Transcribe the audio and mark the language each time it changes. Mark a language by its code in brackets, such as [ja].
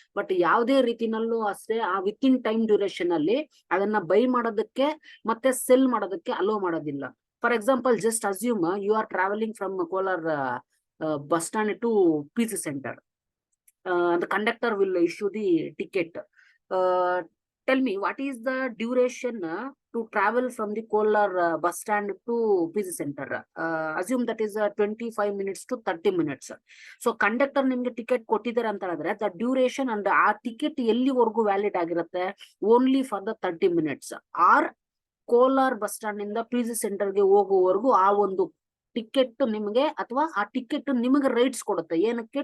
[kn] But ಯಾವುದೇ ರೀತಿನಲ್ಲೂ ಅಷ್ಟೇ ಆ [en] with in time duration [kn] ಅಲ್ಲಿ ಅದನ್ನ ಬೈ ಮಾಡೋದಕ್ಕೆ ಮತ್ತೆ ಸೆಲ್ ಮಾಡೋದಕ್ಕೆ ಅಲೋ ಮಾಡೋದಿಲ್ಲ. [en] For example, just assume you are travelling from Kolar bus stand to PG centre. The conductor will issue the ticket. Tell me, what is the duration to travel from the Kolar bus stand to PG Center? Assume that is 25 minutes to 30 minutes. [kn] So conductor ನಿಮ್ಗೆ ticket ಕೊಟ್ಟಿದ್ದಾರೆ ಅಂತ ಹೇಳಿದ್ರೆ, [en] the duration and [kn] ಆ ticket ಎಲ್ಲಿವರೆಗೂ valid ಆಗಿರುತ್ತೆ, [en] Only for the 30 minutes. [kn] R Kolar bus stand ಇಂದ P G ಸೆಂಟರ್ಗೆ ಹೋಗುವವರೆಗೂ ಆ ಒಂದು ಟಿಕೆಟ್ ನಿಮಗೆ ಅಥವಾ ಆ ಟಿಕೆಟ್ ನಿಮಗೆ ರೈಟ್ಸ್ ಕೊಡುತ್ತೆ. ಏನಕ್ಕೆ?